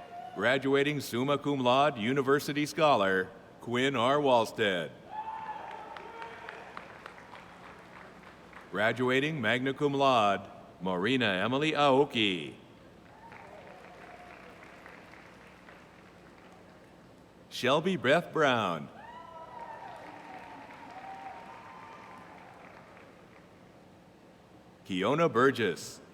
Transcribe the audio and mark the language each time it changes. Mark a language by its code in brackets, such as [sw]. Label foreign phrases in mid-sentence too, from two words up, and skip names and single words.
[en] Graduating [la] summa cum laude [en] university scholar, Quinn R. Walstead. Graduating [la] magna cum laude, [en] Marina Emily Aoki. Shelby Beth Brown. Kiona Burgess.